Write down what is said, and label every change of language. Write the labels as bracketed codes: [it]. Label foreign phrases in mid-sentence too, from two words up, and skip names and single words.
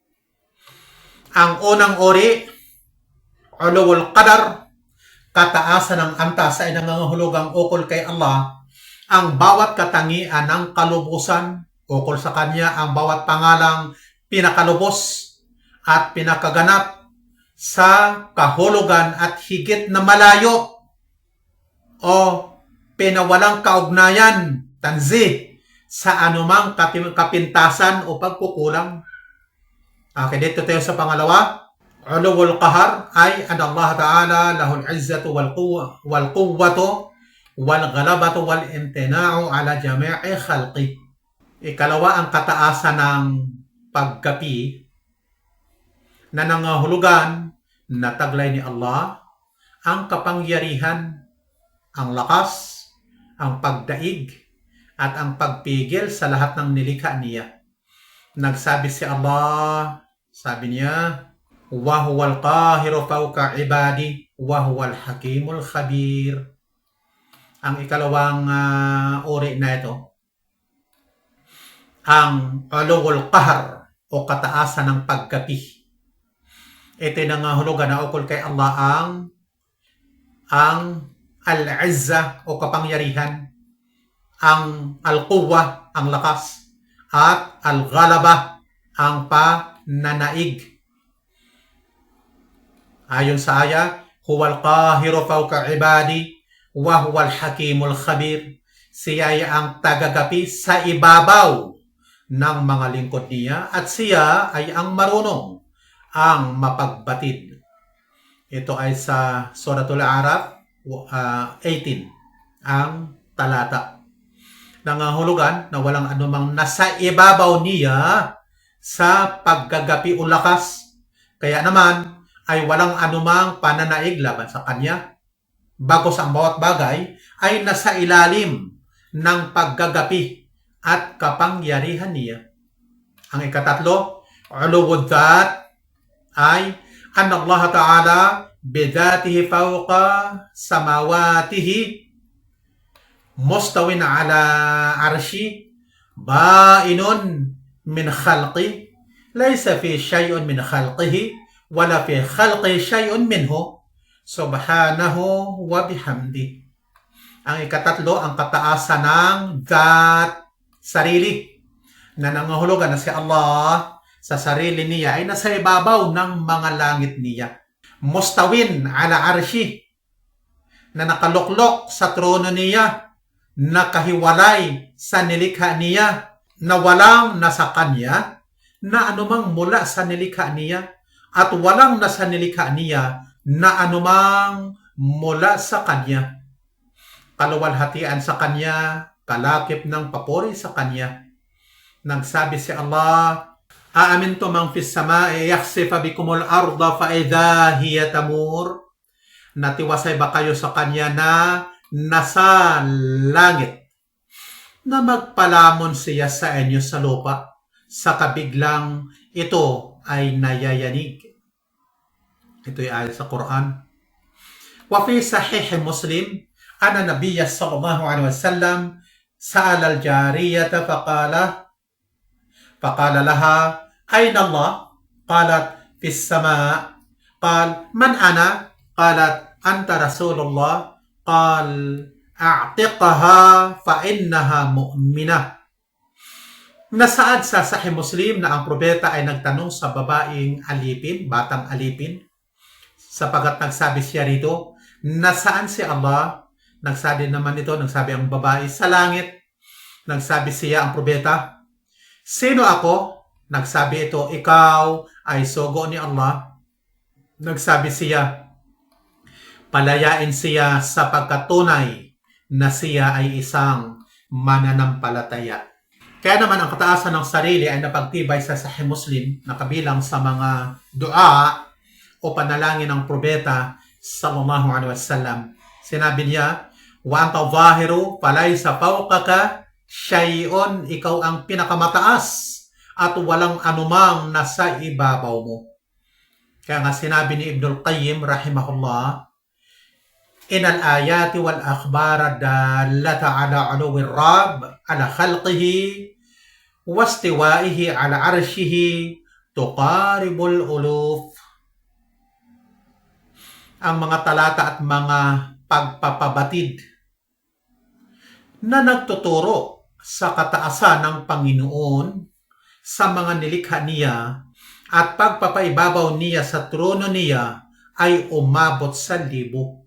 [tl] Ang unang uri, [ar] ulul qadar, [tl] kataasan ng antas, ay nangangahulugang ukol kay Allah ang bawat katangian ng kalubusan, ukol sa kanya ang bawat pangalang pinakalubos at pinakaganap sa kahulugan at higit na malayo o pinawalang kaugnayan, tanzi, sa anumang kapintasan o pagkukulang. Okay, dito tayo sa pangalawa. [ar] علو القهر أن الله تعالى له العزة والقوة والغلبة والامتناع على جميع خلقه. [tl] Ikalawa, ang kataasan ng paggapi na nangahulugan na taglay ni Allah, ang kapangyarihan, ang lakas, ang pagdaig, at ang pagpigil sa lahat ng nilikha niya. Nagsabi si Allah, sabi niya, [ar] وهو القاهر فوق عباده وهو الحكيم الخبير. [tl] Ang ikalawang uri na ito, ang [ar] ulul qahar [tl] o kataasan ng paggapi. Ito yung nangahulugan na ukol kay Allah ang al-izza o kapangyarihan, ang al-quwwa, ang lakas, at al-ghalaba, ang pananaig. Ayon sa aya, [ar] huwal qahiru fawqa ibadi wa huwal hakimul khabir. [tl] Siya ay ang tagagapi sa ibabaw ng mga lingkod niya at siya ay ang marunong, ang mapagbatid. Ito ay sa Suratul A'raf 18, ang talata. Nangahulugan na walang anumang nasa ibabaw niya sa paggagapi o lakas. Kaya naman ay walang anumang pananaig laban sa kanya. Bagos ang bawat bagay ay nasa ilalim ng paggagapi at kapangyarihan niya. Ang ikatatlo, [ar] علو الذات أن الله تعالى بذاته فوق سماواته مستو على عرشه بائن من خلقه ليس في شيء من خلقه ولا في خلقه شيء منه سبحانه وبحمده. [tl] Ang ikatatlo, ang kataasan ng dhat, sarili, na nangahulugan na si Allah sa sarili niya ay nasa ibabaw ng mga langit niya. [ar] Mustawin ala arshi, [tl] na nakaluklok sa trono niya, nakahiwalay sa nilikha niya, na walang nasa kanya, na anumang mula sa nilikha niya, at walang nasa nilikha niya, na anumang mula sa kanya. Kaluwalhatian sa kanya, kalakip ng papuri sa kanya. Nagsabi si Allah, [ar] أأمنتم من في السماء أن يخسف بكم الأرض فإذا هي تمور. [tl] Natiwasay ba kayo sa kanya na nasa langit, na magpalamon siya sa inyo sa lupa, sa kabiglang ito ay nayayanig. Ito'y ayon sa Quran. [ar] وفي صحيح مسلم أن النبي صلى الله عليه وسلم سأل الجارية فقال لها أين الله? قالت في السماء قال من أنا? قالت أنت رسول الله. قال أعتقها فإنها مؤمنة. [tl] Nasaad sa Sahih Muslim na ang propeta ay nagtanong sa babaeng alipin, batang alipin, sapagat nagsabi siya rito, nasaan si Allah? Nagsabi naman ito, nagsabi ang babae, sa langit. Nagsabi siya ang propeta, sino ako? Nagsabi ito, ikaw ay sugo ni Allah. Nagsabi siya, palayain siya sa pagkatunay na siya ay isang mananampalataya. Kaya naman ang kataasan ng sarili ay napagtibay sa Sahih Muslim na kabilang sa mga dua o panalangin ng propeta [ar] sallallahu alaihi wasallam. [tl] Sinabi niya, [ar] وأنت الظاهر فليس فوقك شيء, [tl] ikaw ang pinakamataas at walang anumang nasa ibabaw mo. Kaya nga sinabi ni Ibnul Qayyim [ar] رحمه الله إن الآيات والأخبار دلت على علو الرب على خلقه واستوائه على عرشه تقارب الألوف. [tl] Ang mga talata at mga pagpapabatid na nagtuturo sa kataasan ng Panginoon sa mga nilikha niya at pagpapaibabaw niya sa trono niya ay umabot sa libo.